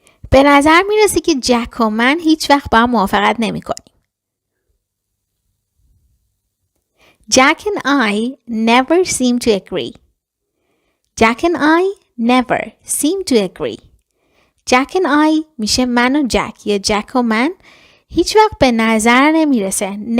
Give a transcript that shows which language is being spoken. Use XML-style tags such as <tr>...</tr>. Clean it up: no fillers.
<fa>به نظر میرسه که جک و من هیچ وقت با هم موافقت نمی کنیم.</fa> <en>Jack and I never seem to agree. Jack and I never seem to agree. Jack and I</en> <fa>میشه من و جک یا جک و من هیچ وقت به نظر نمیرسه.</fa>